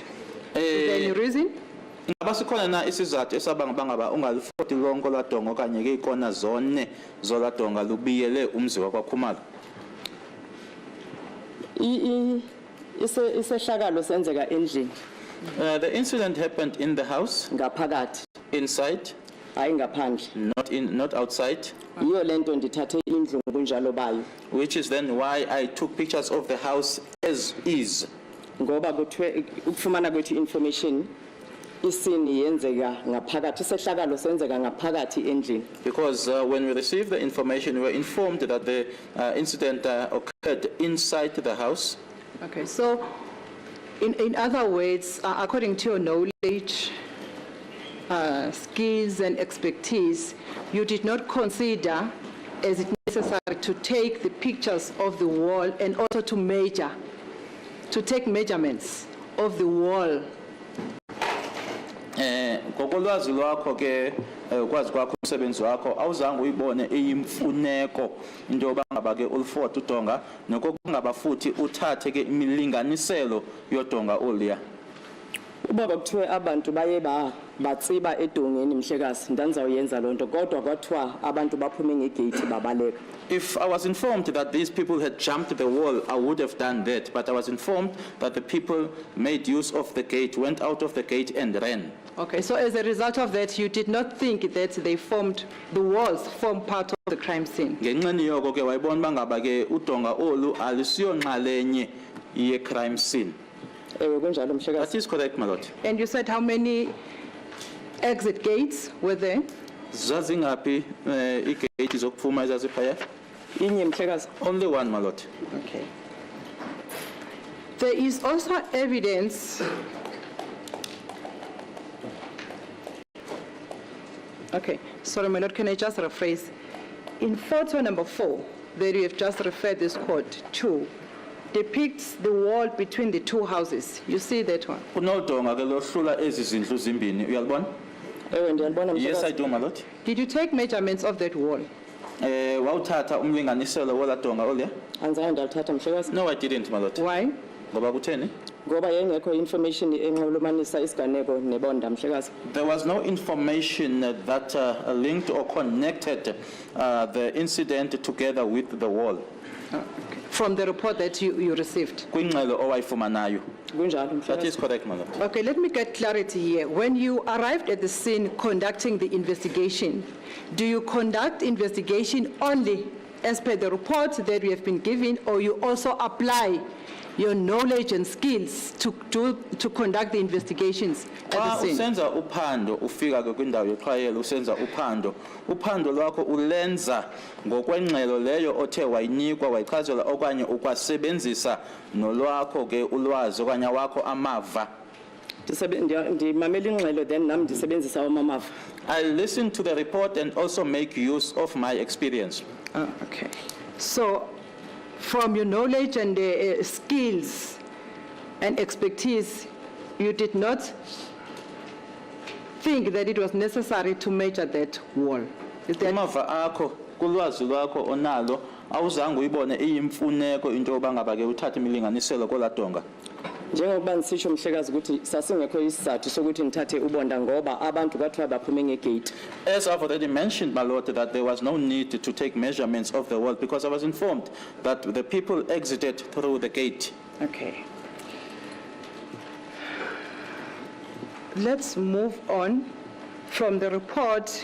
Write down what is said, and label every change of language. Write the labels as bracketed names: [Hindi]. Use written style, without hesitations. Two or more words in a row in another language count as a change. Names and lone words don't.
[English] Is there any reason? [Xhosa] Ngaba sikhona na isizathu esabanga ngaba ungalifoti lonke ladonga okanye ke ikona zone zoladonga lubiyele umzi wakwaKhumalo? Isehlakalo senzeka endlini [English] The incident happened in the house, [Xhosa] ngaphakathi, [English] inside, [Xhosa] hayi ngaphandle. [English] not outside, [Xhosa] Iyo lento ndithathe indlu ngobunjalo bayo. [English] which is then why I took pictures of the house as is. [Xhosa] Ngoba kuthiwe ukufumana kwethu information isini yenzeka ngaphakathi, isehlakalo senzeka ngaphakathi endlini. [English] Because when we received the information, we were informed that the incident occurred inside the house. Okay, so in other words, according to your knowledge, skills and expertise, you did not consider as it necessary to take the pictures of the wall and also to take measurements of the wall. [Xhosa] Ngokolwazi lwakho ke ukwazi kwakho umsebenzi wakho awuzange uyibone eyimfuneko into yoba ngaba ke ulifota udonga nokungaba futhi uthathe ke imilinganiselo yodonga oluya. Ubaba kuthiwe abantu baye batsiba edongeni mhlekazi, ndanizawuyenza lonto kodwa kwathiwa abantu baphume ngegate babaleka. [English] If I was informed that these people had jumped the wall, I would have done that, but I was informed that the people made use of the gate, went out of the gate and ran. Okay, so as a result of that, you did not think that the walls form part of the crime scene. [Xhosa] Ngenxeni yoko ke wayibona bangaba ke udonga olu alisiyonxalenye ye [English] crime scene. [Xhosa] Ewe kunjalo mhlekazi. [English] That is correct, my lord. And you said how many exit gates were there? [Xhosa] Zazingaphi igate zokuphuma ezaziphaya? Inye mhlekazi. [English] Only one, my lord. Okay. There is also evidence. Okay, sorry, my lord, can I just rephrase? In photo number 4, that you have just referred this court to, depicts the wall between the two houses. You see that one? [Xhosa] Kunodonga ke lohlula ezi zindlu zimbini. Uyalibona? Ewe ndiyalibona [English] Yes, I [Xhosa] mhlekazi. [English] do, my lord. Did you take measurements of that wall? [Xhosa] Wawuthatha umlinganiselo wola donga ole? Anzange ndalithatha mhlekazi. [English] No, I didn't, my lord. Why? [Xhosa] Ngoba kutheni? Ngoba yengekho information enxulumanisa isiganeko nebonda mhlekazi. [English] There was no information that linked or connected the incident together with the wall. From the report that you received? [Xhosa] Kwingxelo owayifumanayo. Kunjalo [English] That [Xhosa] mhlekazi. [English] is correct, my lord. Okay, let me get clarity here. When you arrived at the scene conducting the investigation, do you conduct investigation only as per the report that we have been given, or you also apply your knowledge and skills to conduct the investigations at the [Xhosa] Xa [English] scene? [Xhosa] usenza uphando ufika ke kwindawo yoxhayelo usenza uphando lwakho ulenza ngokwengxelo leyo othe wayinikwa wayichazelwa okanye ukwasebenzisa nolwakho ke ulwazi okanye wakho amava. Ndimamela ingxelo then nami ndisebenzisa amamava. [English] I listen to the report and also make use of my experience. Okay. So, from your knowledge and skills and expertise, you did not think that it was necessary to measure that wall. Is that [Xhosa] Amava akho kulwazi lwakho onalo awuzange uyibone iyimfuneko into yoba ngaba ke uthathe imilinganiselo kola donga. Njengokuba nisitsho mhlekazi ukuthi sasingekho isizathu sokuthi ngithathe ubonda ngoba abantu kwathiwa baphume ngegate. [English] As I've already mentioned, my lord, that there was no need to take measurements of the wall because I was informed that the people exited through the gate. okay? Let's move on from the report.